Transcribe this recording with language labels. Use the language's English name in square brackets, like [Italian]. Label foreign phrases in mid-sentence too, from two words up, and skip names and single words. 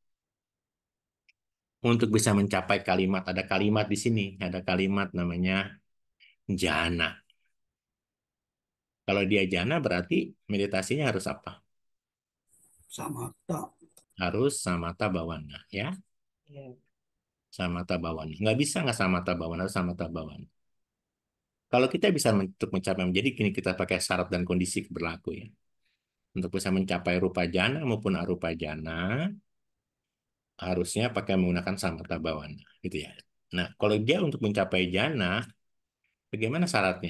[Indonesian] Untuk bisa mencapai kalimat, ada kalimat di sini. Ada kalimat namanya jana. Kalau dia jana berarti meditasinya harus apa? Samatha. Harus [Pali] samatha bhavana. [Indonesian] Ya, Ya. [Pali] samatha bhavana. [Indonesian] Nggak bisa nggak [Pali] samatha bhavana, [Indonesian] harus [Pali] samatha bhavana. [Indonesian] Kalau kita bisa untuk mencapai, jadi kini kita pakai syarat dan kondisi berlaku ya. Untuk bisa mencapai [Pali] rupa jana [Indonesian] maupun [Pali] arupa jana, [Indonesian] harusnya pakai menggunakan [Pali] samatha bhavana, [Indonesian] gitu ya. Nah, kalau dia untuk mencapai jana, bagaimana syaratnya?